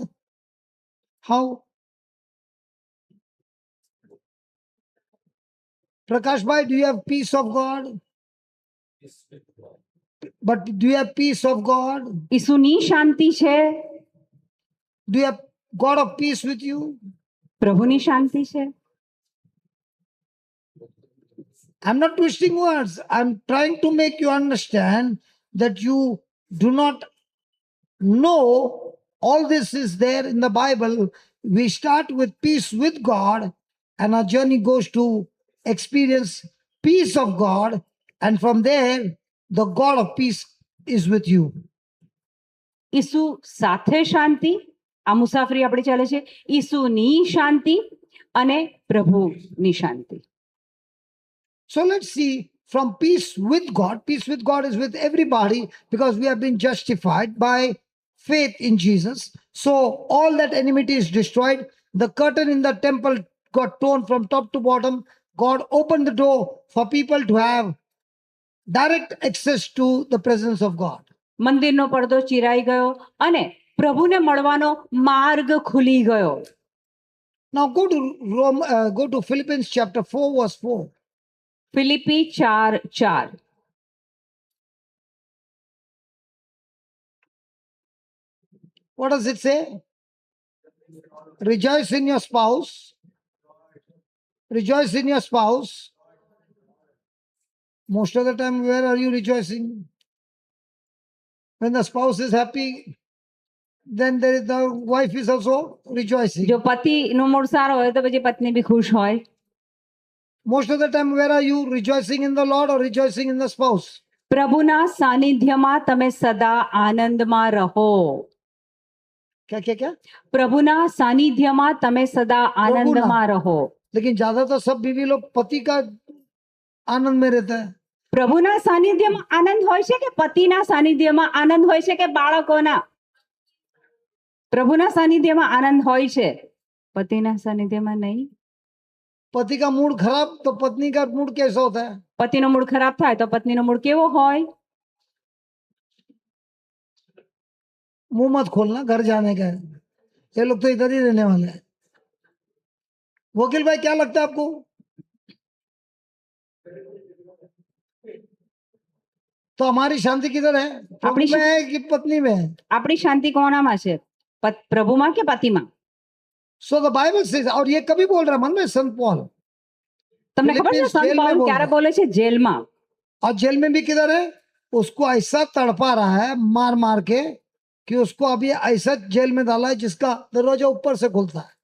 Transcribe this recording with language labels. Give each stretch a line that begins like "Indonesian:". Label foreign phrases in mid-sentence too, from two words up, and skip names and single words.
English: How? Prakash Bhai, do you have peace of God? But do you have peace of God?
Gujarati: ઈસુની શાંતિ છે,
English: Do you have God of peace with you?
Gujarati: પ્રભુની શાંતિ છે.
English: I'm not twisting words. I'm trying to make you understand that you do not know all this is there in the Bible. We start with peace with God, and our journey goes to experience peace of God, and from there, the God of peace is with you.
Gujarati: ઈસુ સાથે શાંતિ, આ મુસાફરી આપણી ચાલે છે. ઈસુની શાંતિ અને પ્રભુની શાંતિ.
English: So let's see from peace with God. Peace with God is with everybody because we have been justified by faith in Jesus. So all that enmity is destroyed. The curtain in the temple got torn from top to bottom. God opened the door for people to have direct access to the presence of God.
Gujarati: મંદિરનો પડદો ચીરાઈ ગયો અને પ્રભુને મળવાનો માર્ગ ખુલી ગયો.
English: Now go to Philippians chapter 4 verse 4.
Gujarati: ફિલિપી 4:4.
English: What does it say? Rejoice in your spouse. Rejoice in your spouse. Most of the time, where are you rejoicing? When the spouse is happy, then the wife is also rejoicing.
Gujarati: જો પતિનો મૂડ સારો હોય તો પછી પત્ની બી ખુશ હોય.
English: Most of the time, where are you rejoicing in the Lord or rejoicing in the spouse?
Gujarati: પ્રભુના સાનિધ્યમાં તમે સદા આનંદમાં રહો.
Hindi: क्या?
Gujarati: પ્રભુના સાનિધ્યમાં તમે સદા આનંદમાં રહો.
Hindi: लेकिन ज्यादातर सब बीवी लोग पति का आनंद में रहता है.
Gujarati: પ્રભુના સાનિધ્યમાં આનંદ હોય છે કે પતિના સાનિધ્યમાં આનંદ હોય છે કે બાળકોના? પ્રભુના સાનિધ્યમાં આનંદ હોય છે, પતિના સાનિધ્યમાં નહીં.
Hindi: पति का मूड खराब तो पत्नी का मूड कैसा होता है?
Gujarati: પતિનો મૂડ ખરાબ થાય તો પત્નીનો મૂડ કેવો હોય?
Hindi: मुंह मत खोलना, घर जाने का है. ये लोग तो इधर ही रहने वाले हैं. वकील भाई क्या लगता है आपको? तो हमारी शांति किधर है? प्रभु में है कि पत्नी में है?
Gujarati: આપણી શાંતિ કોનામાં છે? પ્રભુમાં કે પતિમાં?
English: So the Bible says,
Hindi: और ये कभी बोल रहा है मन में संत पॉल,
Gujarati: તમને ખબર છે સંત પૌલ ક્યારે બોલે છે? જેલમાં.
Hindi: और जेल में भी किधर है? उसको ऐसा तड़पा रहा है मार मार के कि उसको अभी ऐसा जेल में डाला है जिसका दरवाजा ऊपर से खुलता है.